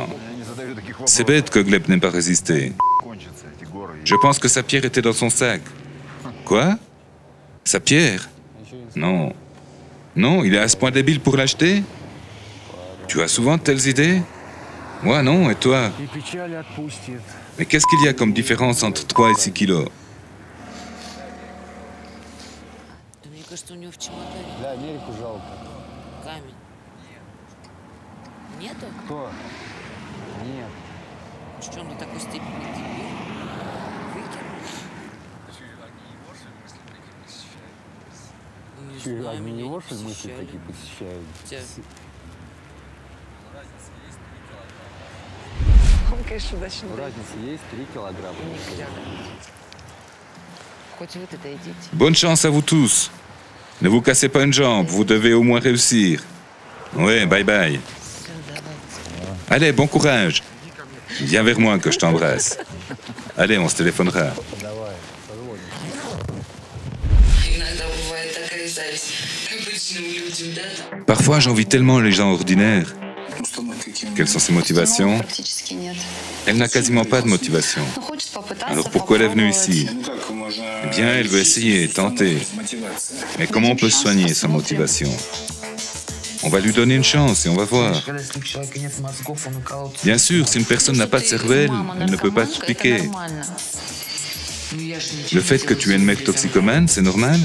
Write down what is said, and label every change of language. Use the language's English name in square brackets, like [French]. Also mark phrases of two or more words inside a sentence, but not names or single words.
[French] C'est bête que Gleb n'ait pas résisté. Je pense que sa pierre était dans son sac. Quoi? Sa pierre? Non. Non, il est à ce point débile pour l'acheter? Tu as souvent de telles idées? Moi non, et toi? Mais qu'est-ce qu'il y a comme différence entre 3 et 6 kilos? [Russian] Да, Америку жалко. Камень. Нету? Кто? Нет. Что он до такой степени дебил? Выкинул? Не Че, знаю, они меня его, не что ли, мысли посещали. такие посещают? Тебя. Он, конечно, удачно. Разница есть 3 килограмма. Хоть вы туда идите. [French] Bonne chance à vous tous. Ne vous cassez pas une jambe, vous devez au moins réussir. Ouais, bye bye. Allez, bon courage. Viens vers moi que je t'embrasse. Allez, on se téléphonera. [Russian] Давай, позволь. Иногда бывает такая зависть к обычным людям, да? [French] Parfois, j'envie tellement les gens ordinaires. Quelles sont ses motivations? [Russian] Практически нет. [French] Elle n'a quasiment pas de motivation. [Russian] Ну, хочет попытаться. [French] Alors pourquoi elle est venue [Russian] попробовать. [French] ici? Eh bien, elle veut essayer, tenter. Mais comment on peut se soigner sans motivation? On va lui donner une chance et on va voir. Bien sûr, si une personne n'a pas de cervelle, elle ne peut pas s'expliquer. Le fait que tu es une mec toxicomane, c'est normal?